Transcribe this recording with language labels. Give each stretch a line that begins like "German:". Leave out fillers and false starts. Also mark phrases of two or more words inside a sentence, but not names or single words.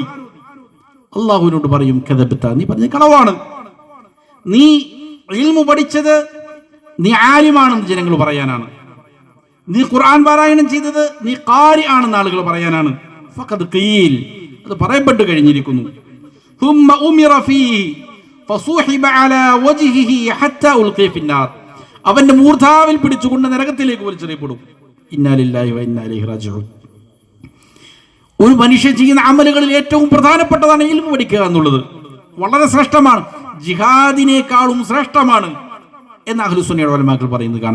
Malayalam: അല്ലാഹുവിനോട് പറയും, കദബ്ത, നീ പറഞ്ഞ കളവാണ്. നീ ഇൽമു പഠിച്ചത് നീ ആലിമാണെന്ന് ജനങ്ങൾ പറയാനാണ്. നീ ഖുർആൻ പാരായണം ചെയ്തത് നീ ഖാരി ആണെന്ന് ആളുകൾ പറയാനാണ്.
Arabic: فقد قيل,
Malayalam: അത് പറയപ്പെട്ടു കഴിഞ്ഞിരിക്കുന്നു.
Arabic: ثم أمر فيه فصوحب على وجهه حتى ألقي في النار.
Malayalam: അവന്റെ മൂർധാവിൽ പിടിച്ചുകൊണ്ട് നരകത്തിലേക്ക് വലിച്ചെറിയപ്പെടും.
Arabic: إنا لله وإنا إليه راجعون.
Malayalam: ഒരു മനുഷ്യൻ ചെയ്യുന്ന അമലുകളിൽ ഏറ്റവും പ്രധാനപ്പെട്ടതാണ് ഇൽമു പഠിക്കുക എന്നുള്ളത്. വളരെ ശ്രേഷ്ഠമാണ്, ജിഹാദിനേക്കാളും ശ്രേഷ്ഠമാണ് എന്ന് അഹ്ലുസുന്നയുടെ ഉലമാക്കൾ പറയുന്നത് കാണാം.